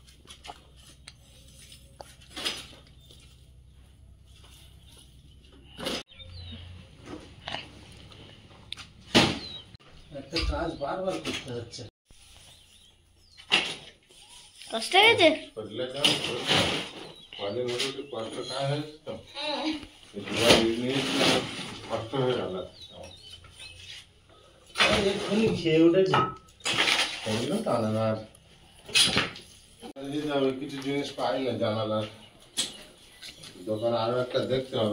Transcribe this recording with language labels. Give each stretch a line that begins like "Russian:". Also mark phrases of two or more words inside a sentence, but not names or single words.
Bangla: একটা কাজ বারবার করতে হচ্ছে। কষ্ট হয়েছে?
Marathi: पडलं का पाण्यामध्ये ते पात्र काय आहे तो
Bangla: কষ্ট হয়ে গেল। এক্ষুনি খেয়ে উঠেছি। বললাম জানালার যাবে, কিছু জিনিস পাই না জানালার দোকান, আরো একটা দেখতে হবে।